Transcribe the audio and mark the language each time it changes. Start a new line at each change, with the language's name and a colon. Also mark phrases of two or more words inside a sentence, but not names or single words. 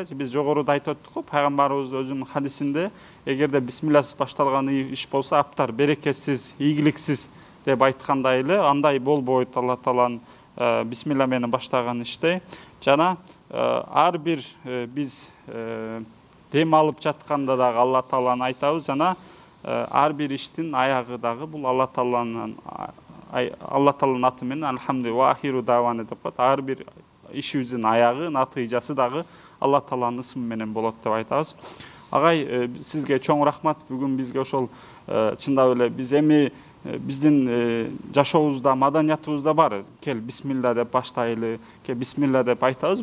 Kyrgyz: Биз жогоруда айтып өттүк го, пайгамбарыбыз өзүнүн хадисинде эгерде бисмилласыз башталган иш болсо аптар берекесиз, ийгиликсиз деп айткандай эле, андай болбойт Алла Тааланын бисмилла менен баштаган иште. Жана ар бир биз дем алып жатканда дагы Алла Тааланы айтабыз, жана ар бир иштин аягы дагы бул Алла Тааланын аты менен
Arabic: الحمد وآخر دعوانا
Kyrgyz: деп коет. Ар бир ишибиздин аягы, натыйжасы дагы Алла Тааланын ысмы менен болот деп айтабыз. Агай, сизге чоң рахмат. Бүгүн бизге ошол чындап эле биз эми биздин жашообузда, маданиятыбызда бар. Кел бисмилла деп баштайлы, кел бисмилла деп айтабыз.